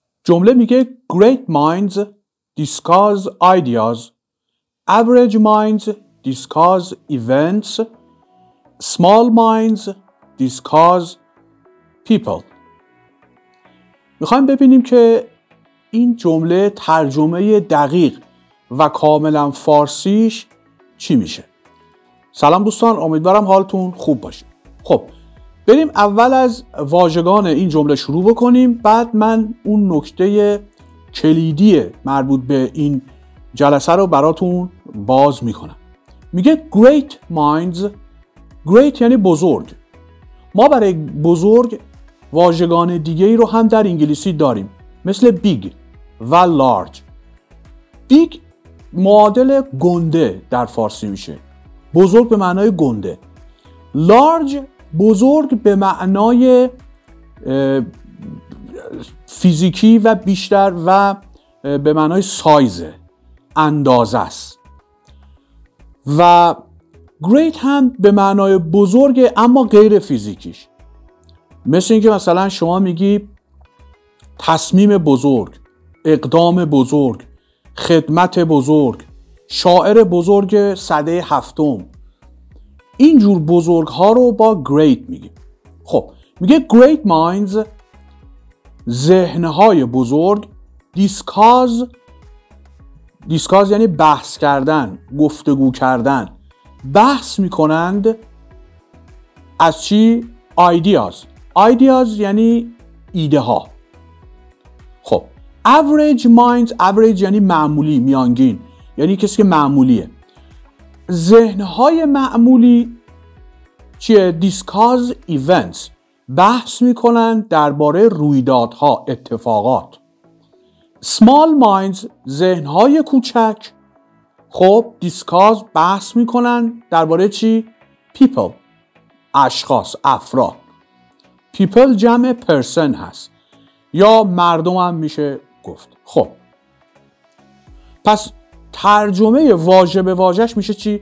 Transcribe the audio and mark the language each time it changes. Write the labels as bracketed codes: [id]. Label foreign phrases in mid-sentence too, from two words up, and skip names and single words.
[fa] جمله میگه [en] Great minds discuss ideas, average minds discuss events, small minds discuss people. [fa] میخوایم ببینیم که این جمله ترجمه دقیق و کاملا فارسیش چی میشه. سلام دوستان، امیدوارم حالتون خوب باشه. خب بریم اول از واژگان این جمله شروع بکنیم، بعد من اون نکته کلیدی مربوط به این جلسه رو براتون باز میکنم. میگه [en] great minds. [fa] great یعنی بزرگ. ما برای بزرگ واژگان دیگه ای رو هم در انگلیسی داریم، مثل big و large. big معادل گنده در فارسی میشه، بزرگ به معنای گنده. large بزرگ به معنای فیزیکی و بیشتر و به معنای سایزه، اندازه است. و great هم به معنای بزرگه اما غیر فیزیکیش، مثل اینکه مثلا شما میگی تصمیم بزرگ، اقدام بزرگ، خدمت بزرگ، شاعر بزرگ سده هفتم. اینجور بزرگ ها رو با great میگیم. خب میگه [en] great minds، [fa] ذهنهای بزرگ، discuss یعنی بحث کردن، گفتگو کردن، بحث میکنند از چی؟ ideas یعنی ایده ها. خب [en] average minds، [fa] average یعنی معمولی، میانگین، یعنی کسی که معمولیه. ذهنهای معمولی چیه؟ [en] discuss events، [fa] بحث میکنن درباره رویدادها، اتفاقات. [en] small minds، [fa] ذهنهای کوچک، خب discuss بحث میکنن درباره چی؟ people، اشخاص، افراد. people جمع person هست یا مردم هم میشه گفت. خب پس ترجمه واژه به واژه‌اش میشه چی؟